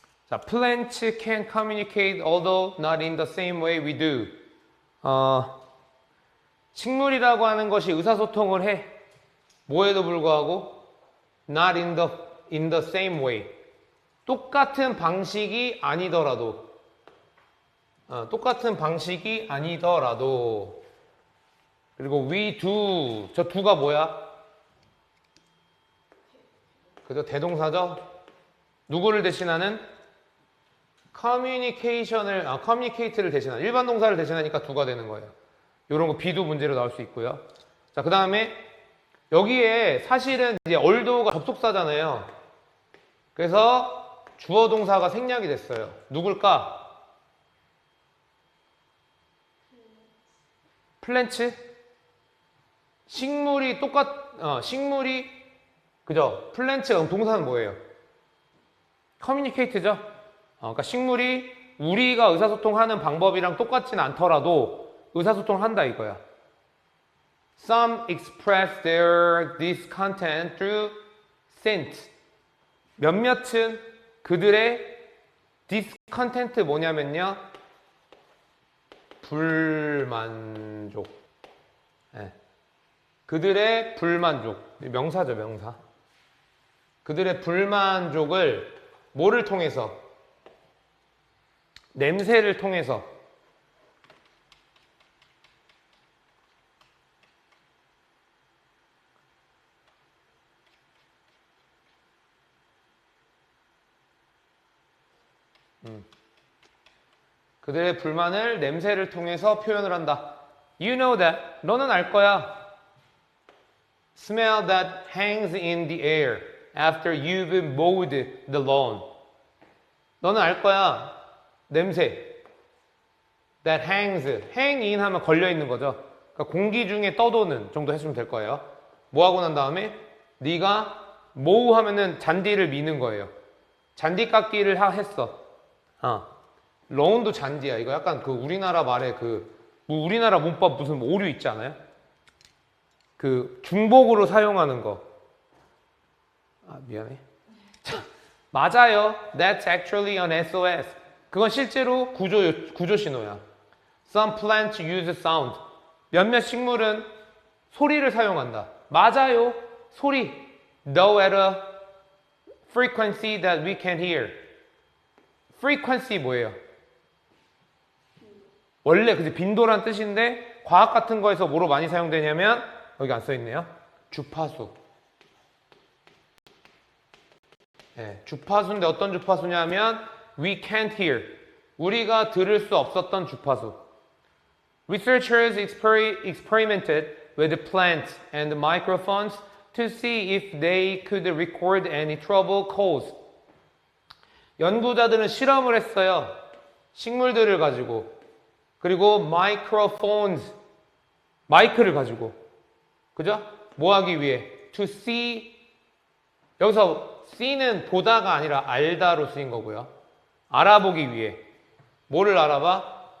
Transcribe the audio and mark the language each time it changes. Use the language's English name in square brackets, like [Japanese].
[English] 자, plants can communicate although not in the same way we do. [Korean] 식물이라고 하는 것이 의사소통을 해. 뭐에도 불구하고 [English] not in the same way. [Korean] 똑같은 방식이 아니더라도. 똑같은 방식이 아니더라도. 그리고 [English] we do. [Korean] 저 do가 뭐야? 그죠? 대동사죠? 누구를 대신하는? communicate를 대신하는, 일반 동사를 대신하니까 do가 되는 거예요. 이런 거 비도 문제로 나올 수 있고요. 자, 그 다음에 여기에 사실은 이제 although가 접속사잖아요. 그래서 주어 동사가 생략이 됐어요. 누굴까? 플랜츠? 식물이 식물이 그죠? 플랜츠가 그럼 동사는 뭐예요? communicate죠? 그러니까 식물이 우리가 의사소통하는 방법이랑 똑같지는 않더라도 의사소통을 한다 이거야. [English] Some express their discontent through scent. [Korean] 몇몇은 그들의 discontent 뭐냐면요. 불만족. 네. 그들의 불만족. 명사죠, 명사. 그들의 불만족을 뭐를 통해서? 냄새를 통해서. 그들의 불만을 냄새를 통해서 표현을 한다. [English] You know that. [Korean] 너는 알 거야. [English] Smell that hangs in the air after you've mowed the lawn. [Korean] 너는 알 거야. 냄새. [English] That hangs. [Korean] hang in 하면 걸려 있는 거죠. 그러니까 공기 중에 떠도는 정도 해주면 될 거예요. 뭐 하고 난 다음에 네가 mow 하면은 잔디를 미는 거예요. 잔디 깎기를 했어. lawn도 잔디야. 이거 약간 그 우리나라 말에 뭐 우리나라 문법 무슨 오류 있지 않아요? 그 중복으로 사용하는 거. 미안해. 맞아요. [English] That's actually an SOS. [Korean] 그건 실제로 구조 신호야. [English] Some plants use sound. [Korean] 몇몇 식물은 소리를 사용한다. 맞아요. 소리. [English] Though at a frequency that we can hear. [Korean] frequency 뭐예요? 원래 그지 빈도란 뜻인데 과학 같은 거에서 뭐로 많이 사용되냐면 여기 안 써있네요. 주파수. 네, 주파수인데 어떤 주파수냐면 [English] we can't hear. [Korean] 우리가 들을 수 없었던 주파수. [English] Researchers experimented with plants and microphones to see if they could record any trouble caused. [Korean] 연구자들은 실험을 했어요. 식물들을 가지고. 그리고 microphones, 마이크를 가지고. 그죠? 뭐 하기 위해? [English] To see. [Korean] 여기서 see는 보다가 아니라 알다로 쓰인 거고요. 알아보기 위해. 뭐를 알아봐?